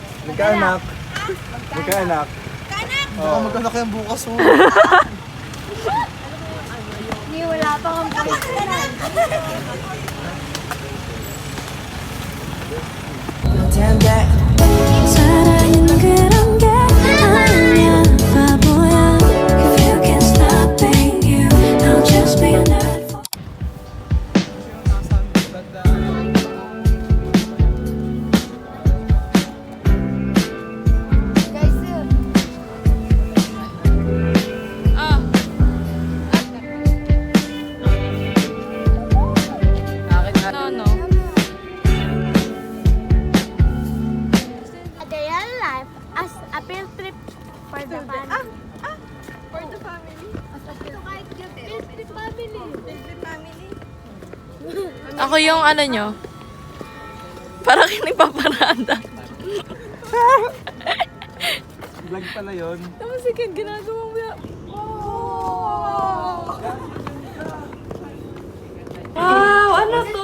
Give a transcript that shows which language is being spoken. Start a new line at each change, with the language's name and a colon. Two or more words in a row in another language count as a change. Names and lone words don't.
Filipino: Magkaanak. Magkaanak. Baka mag-anak yan bukas oh. Hindi, wala pa kang boyfriend.
Korean: 사랑은 그런 게 아니야 바보야
English: If you can't stop being you I'll just be a nerd for Guys, A day in life as a field trip for the family. for the family. Field trip family.
Filipino: Ako yung ano nyo. Parang kinagpaparada. Vlog pala yun. Tapos sige, ginagawa mo yan. Wow! Ano to?